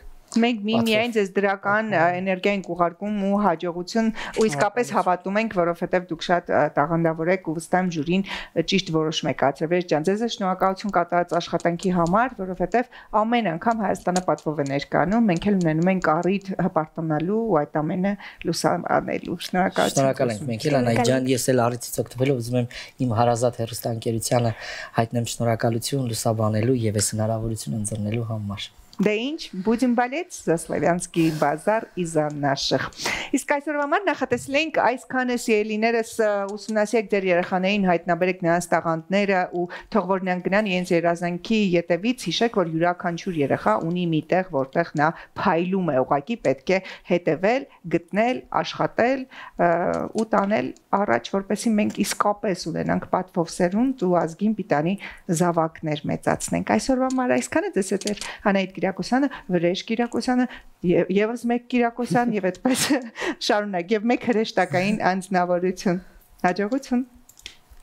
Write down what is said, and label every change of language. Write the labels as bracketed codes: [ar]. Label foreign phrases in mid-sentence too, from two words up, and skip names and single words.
[hy] Մենք միայն ձեզ դրական էներգիա ենք ուղարկում ու հաջողություն ու իսկապես հավատում ենք, որովհետև դուք շատ տաղանդավոր եք ու վստահ եմ ժյուրին ճիշտ որոշում է կայացրել։ Վեր ջան, ձեզ շնորհակալություն կատարած աշխատանքի համար, որովհետև ամեն անգամ Հայաստանը պատվով է ներկայանում, մենք էլ ունենում ենք առիթ հպարտանալու ու այդ ամենը լուսաբանելու։ Շնորհակալություն։ Շնորհակալ ենք մենք էլ Անայ ջան, ես էլ առիթից օգտվելով ուզում եմ իմ հարազատ հեռուստաընկերությանը հայտնեմ շնորհակալություն լուսաբանելու եւ այս հնարավորությունը ընձեռնելու համար։ Դե ինչ, [ru] будем болеть за Славянский базар и за наших։ [hy] Իսկ այսօրվա համար նախատեսել ենք այսքանը սիրելիներս ուսումնասիրեք ձեր երեխաներին, հայտնաբերեք նրանց տաղանդները ու թող որ նրանք գնան իրենց երազանքի ետևից, հիշեք, որ յուրաքանչյուր երեխա ունի մի տեղ, որտեղ նա փայլում է, ուղղակի պետք է հետևել, գտնել, աշխատել ու տանել առաջ, որպեսզի մենք իսկապես ունենանք պատվով սերունդ ու ազգին պիտանի զավակներ մեծացնենք։ Այսօրվա համար այսքանը դες էր Անահիտ Կիրակոսյանը, Վրեժ Կիրակոսյանը, եւս մեկ Կիրակոսյան եւ այդպես շարունակ եւ մեկ հրեշտակային անձնավորություն։ Հաջողություն։